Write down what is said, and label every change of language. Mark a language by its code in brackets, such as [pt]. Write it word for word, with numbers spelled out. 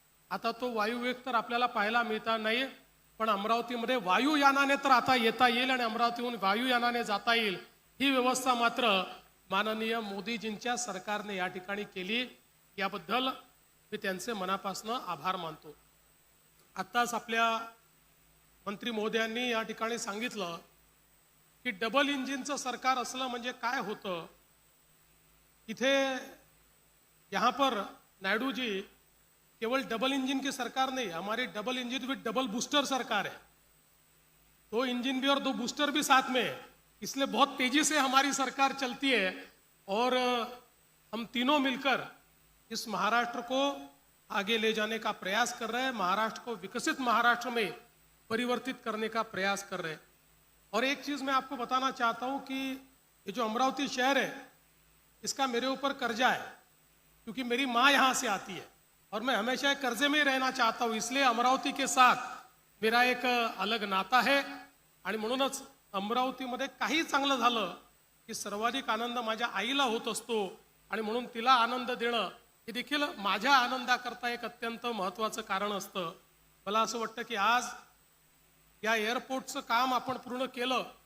[mr] आता तो वायुवेग तर आपल्याला पाहायला मिळता नाही, पण अमरावतीमध्ये वायुयानाने तर आता येता येईल आणि अमरावतीहून वायुयानाने जाता येईल ही व्यवस्था मात्र माननीय मोदीजींच्या सरकारने या ठिकाणी केली, याबद्दल मी त्यांचे मनापासनं आभार मानतो. आत्ताच आपल्या मंत्री महोदयांनी या ठिकाणी सांगितलं की डबल इंजिनचं सरकार असलं म्हणजे काय होतं. [hi] इथे यहाँ पर नायडू जी, केवल डबल इंजिन की सरकार नहीं, हमारी double engine with double booster सरकार है. दो इंजिन भी और दो बूस्टर भी साथ में है, इसलिए बहुत तेजी से हमारी सरकार चलती है और हम तीनों मिलकर इस महाराष्ट्र को आगे ले जाने का प्रयास कर रहे हैं, महाराष्ट्र को विकसित महाराष्ट्र में परिवर्तित करने का प्रयास कर रहे हैं. और एक चीज़ मैं आपको बताना चाहता हूँ कि ये जो अमरावती शहर है इसका मेरे ऊपर कर्जा है, क्योंकि मेरी माँ यहाँ से आती है और मैं हमेशा एक कर्जे में ही रहना चाहता हूँ, इसलिए अमरावती के साथ मेरा एक अलग नाता है. [mr] आणि म्हणूनच अमरावतीमध्ये काही चांगलं झालं की सर्वाधिक आनंद माझ्या आईला होत असतो आणि म्हणून तिला आनंद देणं हे देखील माझ्या आनंदाकरता एक अत्यंत महत्त्वाचं कारण असतं. मला असं वाटतं की आज या एअरपोर्टचं काम आपण पूर्ण केलं.